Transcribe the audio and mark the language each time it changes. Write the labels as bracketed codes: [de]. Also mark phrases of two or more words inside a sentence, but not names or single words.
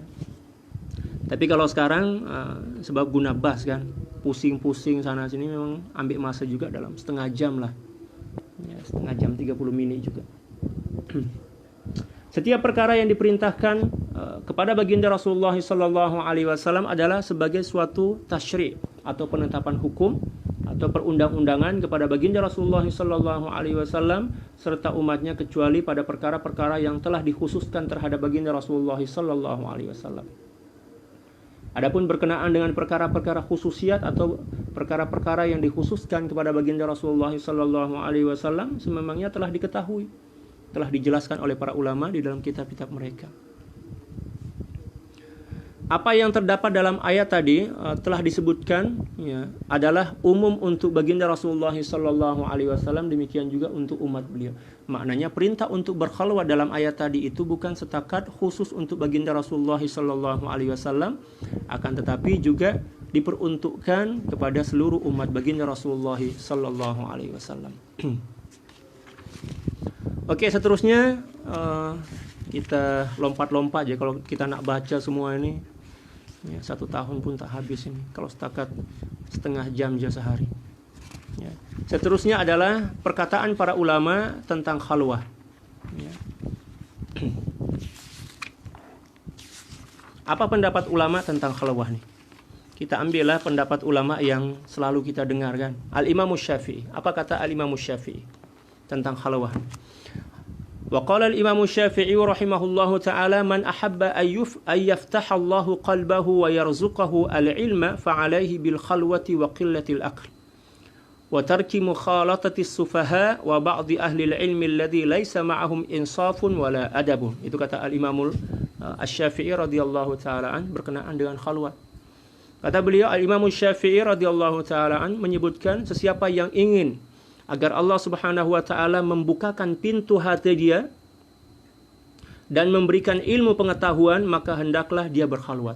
[ms] Tapi kalau sekarang sebab guna bas kan, pusing-pusing sana sini memang ambil masa juga dalam setengah jam lah. Ya, setengah jam 30 menit juga. Setiap perkara yang diperintahkan kepada baginda Rasulullah [ar] صلى الله عليه وسلم [ms] adalah sebagai suatu tasyri' atau penetapan hukum atau perundang-undangan kepada baginda Rasulullah [ar] صلى الله عليه وسلم [ms] serta umatnya kecuali pada perkara-perkara yang telah dikhususkan terhadap baginda Rasulullah sallallahu alaihi wasallam. Adapun berkenaan dengan perkara-perkara khususiat atau perkara-perkara yang dikhususkan kepada baginda Rasulullah [ar] صلى الله عليه وسلم [ms] sememangnya telah diketahui, telah dijelaskan oleh para ulama di dalam kitab-kitab mereka. Apa yang terdapat dalam ayat tadi telah disebutkan ya, adalah umum untuk baginda Rasulullah [ar] صلى الله عليه وسلم, [ms] demikian juga untuk umat beliau. Maknanya perintah untuk berkhalwat dalam ayat tadi itu bukan setakat khusus untuk baginda Rasulullah [ar] صلى الله عليه وسلم, [ms] akan tetapi juga diperuntukkan kepada seluruh umat baginda Rasulullah [ar] صلى الله عليه وسلم. [ms] Oke, seterusnya kita lompat-lompat aja kalau kita nak baca semua ini. Ya, 1 tahun pun tak habis ini kalau setakat setengah jam je sehari. Ya. Seterusnya adalah perkataan para ulama tentang khalwah. Ya. Apa pendapat ulama tentang khalwah nih? Kita ambillah pendapat ulama yang selalu kita dengarkan. Al-Imam Syafi'i. Apa kata Al-Imam Syafi'i tentang khalwah? [ar] وقال الإمام الشافعي رحمه الله تعالى من أحب أن يفتح الله قلبه ويرزقه العلم فعليه بالخلوة وقلة العقل وترك مخالطة السفهاء وبعض أهل العلم الذي ليس معهم إنصاف ولا أدب. [ms] Itu kata al-Imam Asy-Syafi'i [ar] رضي الله تعالى عن [ms] berkenaan dengan khalwat. Kata beliau, Al-Imam Asy-Syafi'i [ar] رضي الله تعالى عن [ms] menyebutkan sesiapa yang ingin agar [ar] الله سبحانه وتعالى [ms] membukakan pintu hati dia dan memberikan ilmu pengetahuan, maka hendaklah dia berkhalwat.